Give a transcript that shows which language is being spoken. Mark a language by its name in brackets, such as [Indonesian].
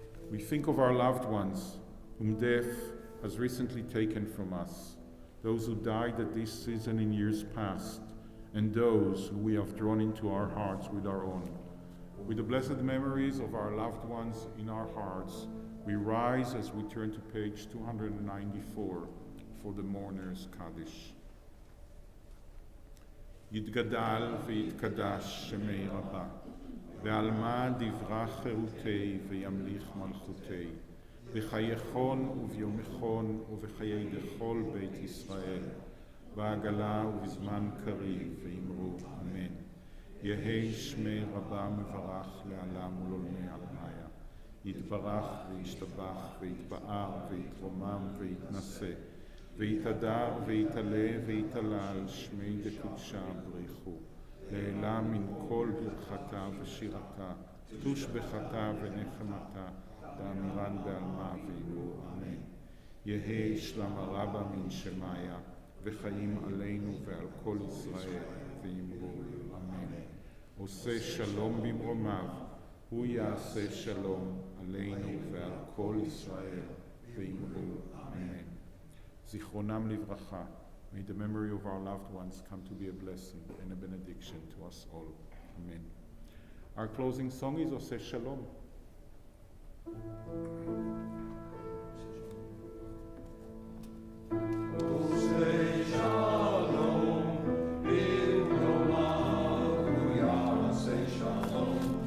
[English] We think of our loved ones whom death has recently taken from us, those who died at this season in years past, and those who we have drawn into our hearts with our own. With the blessed memories of our loved ones in our hearts, we rise as we turn to page 294 for the Mourner's Kaddish. [Aramaic] יתגדל ויתקדש שמי רבה, ועלמא דברה חירותי וימליך מלכותי, בחייכון וביומכון ובחיי דכל בית ישראל, בעגלה ובזמן קריב ואמרו אמן. יהי שמי רבה מברך לעלם ולעולמי עלמיה, יתברך וישתבח ויתפאר ויתרומם ויתנשא, ויתהדר ויתעלה ויתעלה על שמי דקודשה בריחו, לעילה מן כל ברכתה ושירתה, תושבחתה ונחמתה, ואמירן בעלמה ואמרו אמן. יהי שלמה רבה מן שמיה, וחיים עלינו ועל כל ישראל, ואמרו אמן. [Hebrew] עושה שלום במרומיו, הוא יעשה שלום עלינו ועל כל ישראל, ואמרו אמן. זיכרונם לברכה. [English] May the memory of our loved ones come to be a blessing and a benediction to us all. Amen. Our closing song is Oseh Shalom. [Hebrew] Oseh Shalom, Bimromav, Yaseh Shalom,